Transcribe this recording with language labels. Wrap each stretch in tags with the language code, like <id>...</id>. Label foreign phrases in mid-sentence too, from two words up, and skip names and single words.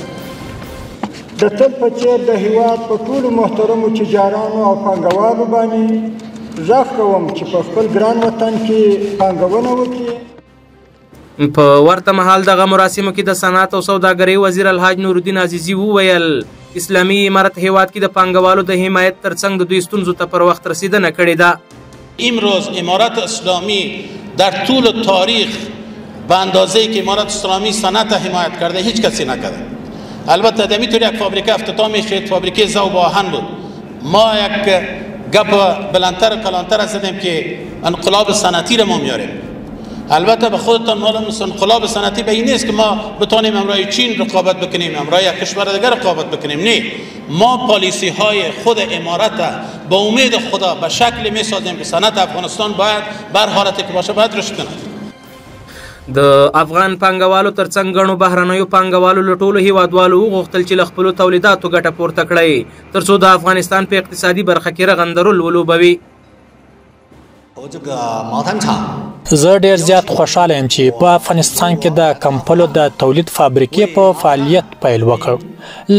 <ps>د تل په څېر د هېواد په ټولو محترمو تجارانو او پانګوالو باندې غږ کوم چې په خپل ګران وطن کې پانګونه وکړي. په ورته مهال دغه مراسمو کې د صنعت او سوداګرۍ وزیر الحاج نورالدین عزیزي وویل اسلامي امارت هېواد کې د پانګوالو د حمایت ترڅنګ د دوی ستونزو ته پر وخت رسیدنه کړې ده.</ps> <fa>امروز امارت اسلامی در طول تاریخ به اندازه‌ای که امارت اسلامی صنعت حمایت کرده هیچ کسی نکرده. البته در اینطور یک فابریکه افتتاح میشه، فابریکه ذوب آهن بود. ما یک گپ بلندتر و کلانتر زدیم که انقلاب صنعتی را ما میاریم. البته به خودتان معلوم است انقلاب صنعتی به این نیست که ما بتونیم امروی چین رقابت بکنیم، امروی یک کشور دیگر رقابت بکنیم. نه، ما پالیسی های خود امارت به امید خدا به شکلی میسازیم که صنعت افغانستان باید بر حالتی که باشه باید رشد کنه.</fa> <ps>د افغان پانګوالو ترڅنګ ګڼو بهرنیو پانګوالو له ټولو هیوادوالو وغوښتل چې له خپلو تولیداتو ګټه پورته کړي ترڅو د افغانستان په اقتصادي برخه کې رغندرول ولوبوي. زه ډیر زیات خوشاله یم چې په افغانستان کې د کمپلو د تولید فابریکې په فعالیت پیل وکړ.</ps>